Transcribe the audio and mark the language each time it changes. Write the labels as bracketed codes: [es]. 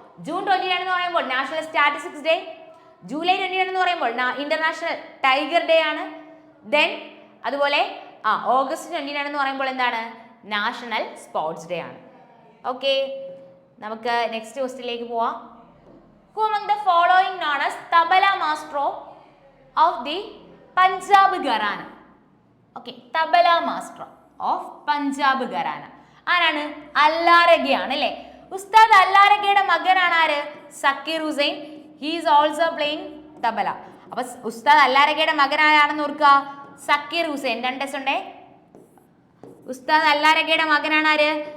[ml] June 29 എന്ന് പറയുമ്പോൾ national statistics day. July 29 എന്ന് പറയുമ്പോൾ ഇന്റർനാഷണൽ ടൈഗർ ഡേ ആണ്. ദെൻ അതുപോലെ ഓഗസ്റ്റ് 29 എന്ന് പറയുമ്പോൾ എന്താണ്? നാഷണൽ സ്പോർട്സ് ഡേ ആണ്. ഓക്കെ, നമുക്ക് നെക്സ്റ്റ് ക്വസ്റ്റ്യനിലേക്ക് പോവാം. [en] Who among the following known as tabla maestro of the Punjab gharana? [ml] Okay, tabla Maestro of Punjab gharana ആരാണ്? അല്ലാരഗയാണ് അല്ലേ? ഉസ്താദ് അല്ലാരഗയുടെ മകനാണ് ആര്? Zakir Hussain. [en] He is also playing tabla. [ml] അപ്പൊ ഉസ്താദ് അല്ലാരഗയുടെ മകൻ ആരാണെന്ന് ഓർക്കുക? സക്കീർ ഹുസൈൻ. 2 S ഉണ്ടേ. ഉസ്താദ് അല്ലാരഗയുടെ മകനാണ് ആര്?